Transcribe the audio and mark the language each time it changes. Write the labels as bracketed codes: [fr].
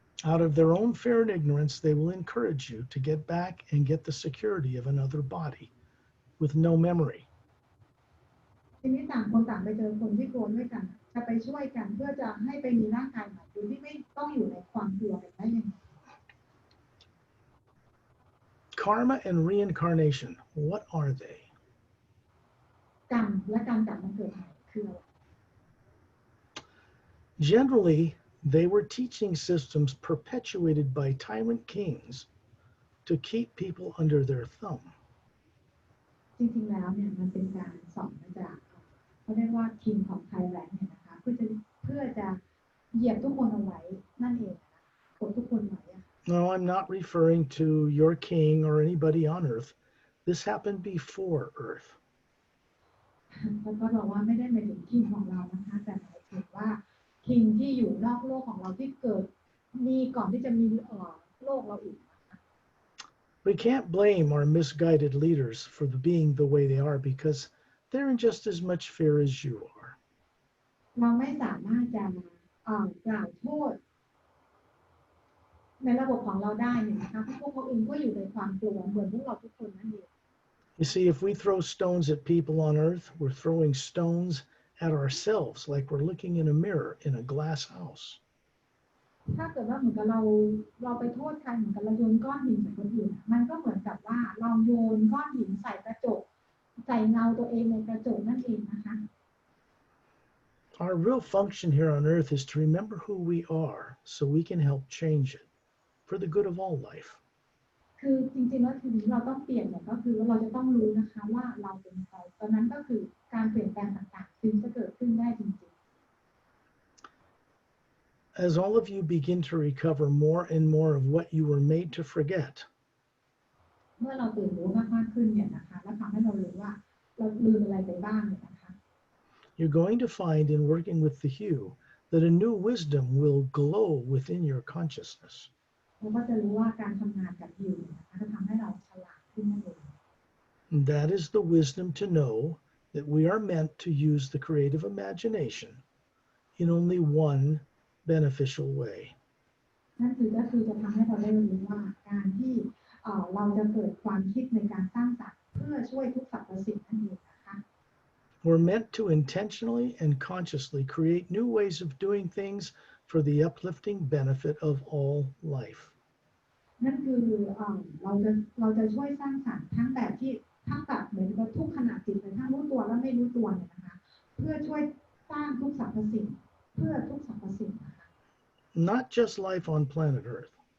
[en] Out of their own fear and ignorance, they will encourage you to get back and get the security of another body with no memory. [th] ทีนี้ต่างคนต่างไปเจอคนที่กลัวด้วยกันจะไปช่วยกันเพื่อจะให้ไปมีร่างกายใหม่โดยที่ไม่ต้องอยู่ในความกลัวกันได้ยังไง [en] Karma and reincarnation, what are they? [th] กรรมและการกลับมาเกิดใหม่คืออะไร [en] Generally, they were teaching systems perpetuated by tyrant kings to keep people under their thumb. [th] จริงๆแล้วเนี่ยมันเป็นการสอนมาจากเขาเรียกว่า [en] King of Thailand [th] เนี่ยนะคะเพื่อจะเหยียบทุกคนเอาไว้นั่นเองกดทุกคนไว้ [en] No, I'm not referring to your king or anybody on earth. This happened before Earth. [th] แล้วก็บอกว่าไม่ได้หมายถึง King ของเรานะคะแต่หมายถึงว่า King ที่อยู่นอกโลกของเราที่เกิดมีก่อนที่จะมีโลกเราอีก [en] We can't blame our misguided leaders for being the way they are because they're in just as much fear as you are. [th] เราไม่สามารถจะกล่าวโทษในระบบของเราได้เนี่ยนะคะเพราะพวกเขาเองก็อยู่ในความกลัวเหมือนพวกเราทุกคนนั่นเอง [en] You see, if we throw stones at people on earth, we're throwing stones at ourselves like we're looking in a mirror in a glass house. [th] ถ้าเกิดว่าเหมือนกับเราไปโทษใครเหมือนกับเราโยนก้อนหินใส่คนอื่นมันก็เหมือนกับว่าเราโยนก้อนหินใส่กระจกใส่เงาตัวเองในกระจกนั่นเองนะคะ [en] Our real function here on earth is to remember who we are so we can help change it for the good of all life. [th] คือจริงๆแล้วสิ่งที่เราต้องเปลี่ยนเนี่ยก็คือว่าเราจะต้องรู้นะคะว่าเราเป็นใครตอนนั้นก็คือการเปลี่ยนแปลงต่างๆจึงจะเกิดขึ้นได้จริงๆ [en] As all of you begin to recover more and more of what you were made to forget, [th] เมื่อเราตื่นรู้มากๆขึ้นเนี่ยนะคะแล้วทำให้เรารู้ว่าเราลืมอะไรไปบ้างเนี่ยนะคะ [en] you're going to find in working with the Hue that a new wisdom will glow within your consciousness. [th] เราก็จะรู้ว่าการทำงานกับยิวนะคะจะทำให้เราฉลาดขึ้นนั่นเอง [en] And that is the wisdom to know that we are meant to use the creative imagination in only one beneficial way. [th] นั่นก็คือจะทำให้เราได้รู้ว่าการที่เราจะเกิดความคิดในการสร้างสรรค์เพื่อช่วยทุกสรรพสิ่งนั่นเองนะคะ [en] We're meant to intentionally and consciously create new ways of doing things for the uplifting benefit of all life. [th] นั่นคือเราจะช่วยสร้างสรรค์ทั้งแบบที่ทั้งแบบเหมือนกับทุกขณะจิตเลยทั้งรู้ตัวและไม่รู้ตัวเนี่ยนะคะเพื่อช่วยสร้างทุกสรรพสิ่งเพื่อทุกสรรพสิ่งนะคะ [en] Not just life on planet Earth,